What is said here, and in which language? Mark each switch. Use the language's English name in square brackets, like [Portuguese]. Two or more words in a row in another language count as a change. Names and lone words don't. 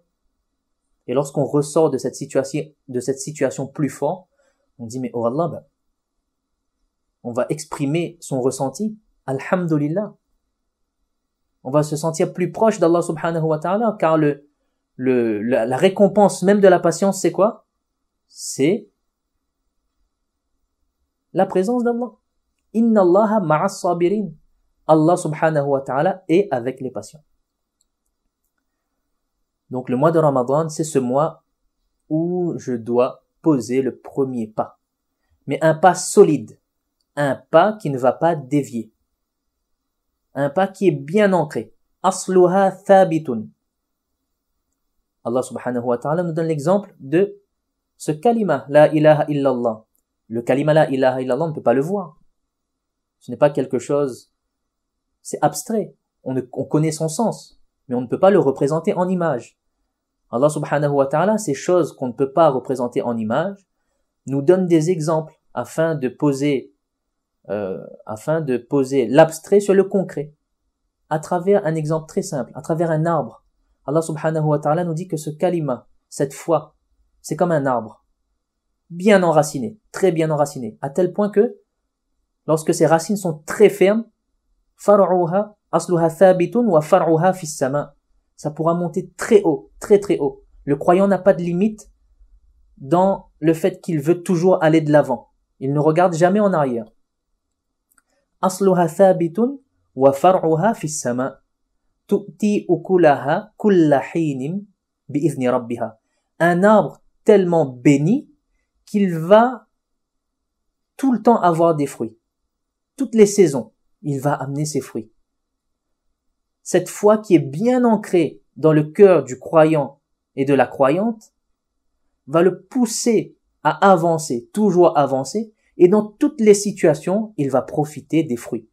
[French] Et lorsqu'on ressort de cette situation plus fort, on dit, mais oh Allah, ben, on va exprimer son ressenti. Alhamdulillah. On va se sentir plus proche d'Allah [Arabic] سبحانه وتعالى, [French] car la récompense même de la patience, c'est quoi? C'est la présence d'Allah. [Arabic] إن الله مع الصابرين. [French] Allah [Arabic] سبحانه وتعالى [French] est avec les patients. Donc le mois de Ramadan, c'est ce mois où je dois poser le premier pas. Mais un pas solide. Un pas qui ne va pas dévier. Un pas qui est bien ancré. [Arabic] أصلها ثابت. [French] Allah [Arabic] سبحانه وتعالى [French] nous donne l'exemple de ce kalima, [Arabic] لا إله إلا الله. [French] Le kalima [Arabic] لا إله إلا الله, [French] on ne peut pas le voir. Ce n'est pas quelque chose, c'est abstrait. On connaît son sens, mais on ne peut pas le représenter en image. Allah [Arabic] سبحانه وتعالى, [French] ces choses qu'on ne peut pas représenter en image, nous donne des exemples afin de poser l'abstrait sur le concret. À travers un exemple très simple, à travers un arbre. Allah [Arabic] سبحانه وتعالى [French] nous dit que ce kalima, cette foi, c'est comme un arbre. Bien enraciné, très bien enraciné, à tel point que, lorsque ses racines sont très fermes, [Arabic] فرعها أصلها ثابت وفرعها في السماء. [French] Ça pourra monter très haut, très très haut. Le croyant n'a pas de limite dans le fait qu'il veut toujours aller de l'avant. Il ne regarde jamais en arrière. [Arabic] أصلها ثابت وفرعها في السماء. تؤتي أكلها كل حين بإذن ربها. [French] Un arbre tellement béni qu'il va tout le temps avoir des fruits. Toutes les saisons, il va amener ses fruits. Cette foi qui est bien ancrée dans le cœur du croyant et de la croyante va le pousser à avancer, toujours avancer, et dans toutes les situations, il va profiter des fruits.